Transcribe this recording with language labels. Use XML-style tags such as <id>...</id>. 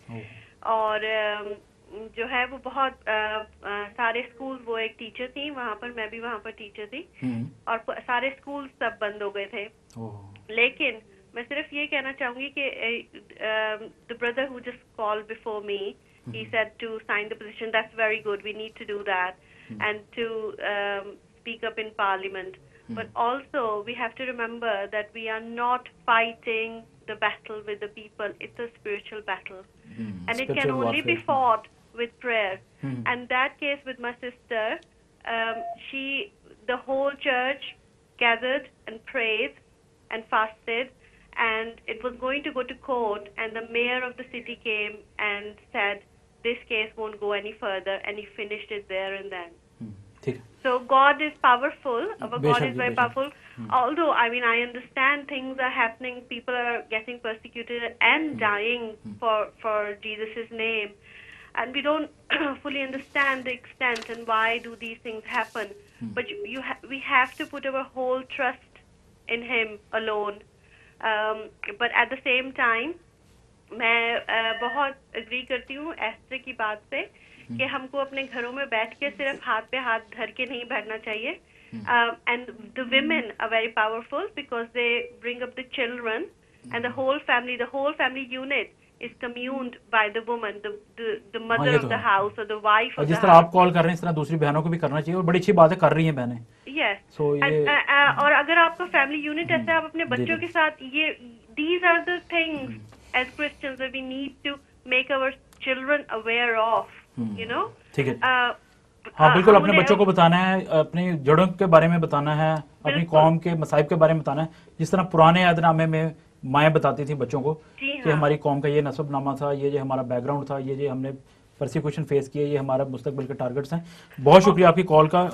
<hi>और जो है वो बहुत सारे स्कूल, वो एक टीचर थी वहाँ पर, मैं भी वहाँ पर टीचर थी, और सारे स्कूल सब बंद हो गए थे. लेकिन मैं सिर्फ ये कहना चाहूंगी कि</hi> <en>The brother who just called before me, he said to sign the petition. That's very good. We need to do that and to speak up in Parliament. But also we have to remember that we are not fighting the battle with the people. It's a spiritual battle, and it can only be fought with prayer. And that case with my sister, the whole church gathered and prayed and fasted, and it was going to go to court, and the mayor of the city came and said this case won't go any further, and he finished it there and then. So God is powerful. Our God is very powerful. Although, I mean, I understand things are happening. People are getting persecuted and dying for Jesus' name. And we don't fully understand the extent and why do these things happen. But we have to put our whole trust in Him alone. But at the same time,</en> <hi>मैं बहुत agree करती हूँ ester की बात से कि हमको अपने घरों में बैठ के सिर्फ हाथ पे हाथ धर के नहीं बैठना चाहिए.</hi> <en>And the women are very powerful because they bring up the children, and the whole family unit is communed by the woman, the mother of the house or the wife of the house.</en> <hi>जिस तरह आप call कर रहे हैं इस तरह दूसरी बहनों को भी करना चाहिए, और बड़ी अच्छी बात है, कर रही हैं बहनें.</hi> <en>Yes. So</en> <hi>और अगर आपका फैमिली यूनिट ऐसा है, आप अपने बच्चों के साथ</hi> <en>these are the things as Christians that we need to make our children aware of. You know.</en> <hi>ठीक है. हाँ, बिल्कुल. अपने बच्चों को बताना है, अपनी जड़ों के बारे में बताना है, अपनी कौम के मसाइब के बारे में बताना है. जिस तरह पुराने यादनामे में माएँ बताती थी बच्चों को कि हमारी कौम का ये नस्बनामा था, ये हमारा बैकग्राउंड था, ये हमने परसिक्यूशन फेस किया, ये हमारा मुस्तकबिल के टारगेट्स हैं. बहुत शुक्रिया आपकी कॉल का.</hi>